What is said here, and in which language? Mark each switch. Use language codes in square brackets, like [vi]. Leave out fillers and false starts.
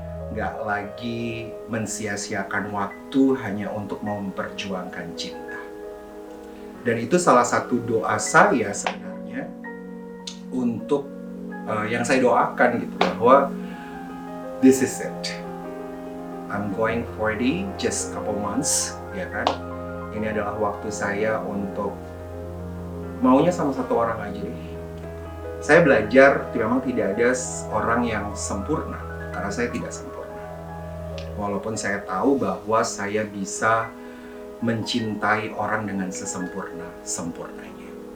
[id] Nggak lagi mensia-siakan waktu hanya untuk memperjuangkan cinta. Dan itu salah satu doa saya sebenarnya untuk yang saya doakan gitu, bahwa [en] this is it. I'm going 40, just couple months, [id] ya kan? Ini adalah waktu saya untuk maunya sama satu orang aja deh. Saya belajar memang tidak ada orang yang sempurna, karena saya tidak sempurna. Walaupun saya tahu bahwa saya bisa mencintai orang dengan sesempurnanya.